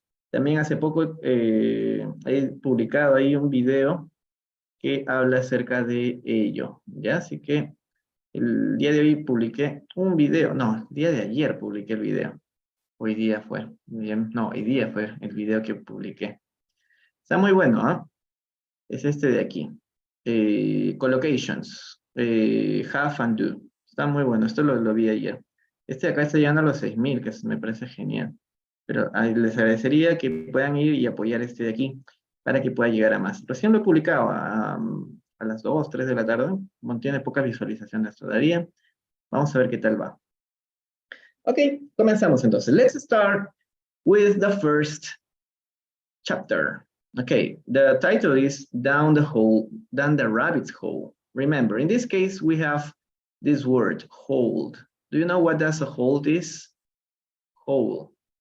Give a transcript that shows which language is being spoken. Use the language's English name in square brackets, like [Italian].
[Spanish] También hace poco he publicado ahí un video que habla acerca de ello, ¿ya? Así que el día de hoy publiqué un video, no, el día de ayer publiqué el video. Hoy día fue, bien, no, hoy día fue el video que publiqué. Está muy bueno, ¿ah? Es este de aquí. [English] Collocations, have and do. [Spanish] Está muy bueno, esto lo vi ayer. Este de acá está llegando a los 6.000, que me parece genial. Pero les agradecería que puedan ir y apoyar este de aquí, para que pueda llegar a más. Recién lo he publicado a las 2, 3 de la tarde. Tiene pocas visualizaciones todavía. Vamos a ver qué tal va. Ok, comenzamos entonces. [English] Let's start with the first chapter. Okay, the title is Down the Rabbit's Hole. Remember, in this case, we have this word, hold. Do you know what does a hold is? Hole.